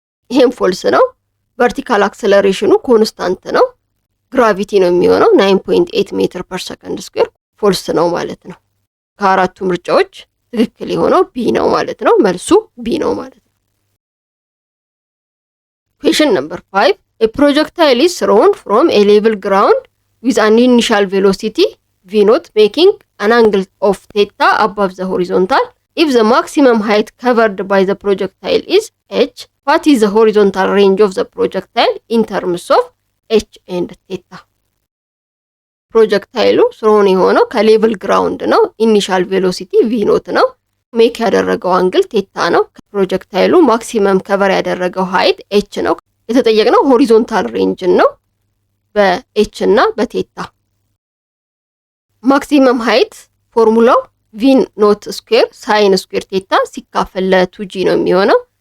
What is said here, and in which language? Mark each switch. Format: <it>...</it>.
<am>ይሄም ፎልስ ነው። ቨርቲካል አክሰለሬሽኑ ኮንስታንት ነው። ግራቪቲ ነው የሚሆነው 9.8 ሜትር ፐር ሰከንድ ስኩዌር። ፎልስ ነው ማለት ነው። ከአራቱ ምርጫዎች ትክክል የሆነው ቢ ነው ማለት ነው። መልሱ ቢ ነው ማለት ነው።</am> <en>Question number 5. A projectile is thrown from a level ground with an initial velocity v naught making an angle of theta above the horizontal. If the maximum height covered by the projectile is h, what is the horizontal range of the projectile in terms of h and theta?</en> <am>ፕሮጀክታይሉ ስሮን የሆነው ከሌቭል ግራውንድ ነው። ኢኒሻል ቬሎሲቲ ቪ ኖት ነው። ሜክ ያደረገው አንግል ቴታ ነው። ፕሮጀክታይሉ ማክሲመም ከቨር ያደረገው ሃይት ኤች ነው። የተጠየቅነው ሆሪዞንታል ሬንጅን ነው በኤች እና በቴታ። ማክሲመም ሃይት ፎርሙላው ቪ ኖት ስኩዌር ሳይን ስኩዌር ቴታ ሲካፈል ለ2ጂ ነው የሚሆነው።</am>